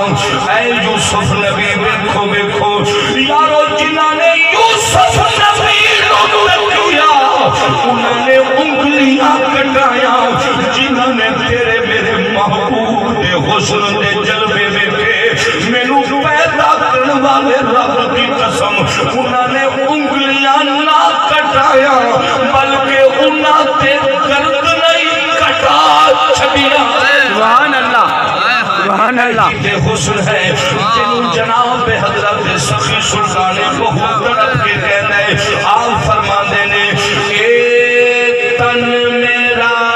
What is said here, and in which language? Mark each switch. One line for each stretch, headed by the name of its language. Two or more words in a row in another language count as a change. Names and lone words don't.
Punjabi: اے یوسف نبی ویکھو ویکھو یارو جنہاں نے یوسف نبی نو تکیا انہاں نے انگلیاں کٹایا جنہاں نے تیرے میرے محبوب دے حسن دے جلوے ویکھے مینوں پیدا کرن والے رب دی قسم انہاں نے انگلیاں نہ کٹایا بلکہ انہاں تے درد نہیں کٹا چھڈیا.
Arabic: سبحان اللہ سبحان اللہ
Punjabi: تے حسن ہے جنوں جناب حضرت سخی سلطان بہت تڑپ کے کہنا ہے آپ فرماندے نے اے تن میرا